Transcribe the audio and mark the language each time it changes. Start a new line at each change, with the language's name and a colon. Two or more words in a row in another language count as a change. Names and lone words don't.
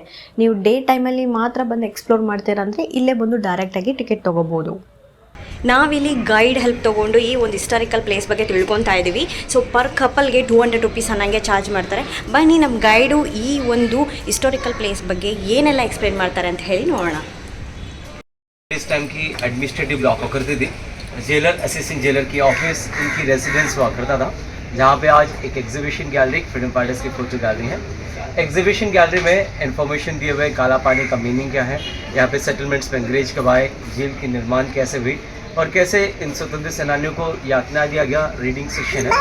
Kannada: ನೀವು
English: day time
Kannada: ಮಾತ್ರ ಬಂದು ಎಕ್ಸ್ಪ್ಲೋರ್ ಮಾಡ್ತೀರಂದರೆ ಇಲ್ಲೇ ಬಂದು ಡೈರೆಕ್ಟಾಗಿ ಟಿಕೆಟ್ ತೊಗೋಬೋದು. ನಾವಿಲ್ಲಿ
English: guide help
Kannada: ತೊಗೊಂಡು ಈ ಒಂದು
English: historical place
Kannada: ಬಗ್ಗೆ ತಿಳ್ಕೊತಾ ಇದ್ದೀವಿ.
English: so per couple
Kannada: 200 ರೂಪೀಸ್ ಅನ್ನಂಗೆ ಚಾರ್ಜ್ ಮಾಡ್ತಾರೆ. ಬನ್ನಿ ನಮ್ಮ ಗೈಡು ಈ ಒಂದು
English: historical place
Kannada: ಬಗ್ಗೆ ಏನೆಲ್ಲ ಎಕ್ಸ್ಪ್ಲೇನ್ ಮಾಡ್ತಾರೆ ಅಂತ ಹೇಳಿ ನೋಡೋಣ.
Hindi: इस टाइम की
English: administrative block
Hindi: हुआ करती थी.
English: jailer assistant jailer
Hindi: की ऑफिस इनकी रेजिडेंस हुआ करता था, जहाँ पे आज एक
English: exhibition gallery freedom fighters
Hindi: की
English: photo gallery
Hindi: है.
English: exhibition gallery
Hindi: में इंफॉर्मेशन दिए हुए काला पानी का मीनिंग क्या है, यहाँ पे सेटलमेंट्स में अंग्रेज कब आए, जेल की निर्माण कैसे हुई और कैसे इन स्वतंत्र सेनानियों को यातना दिया गया,
English: reading section
Hindi: है.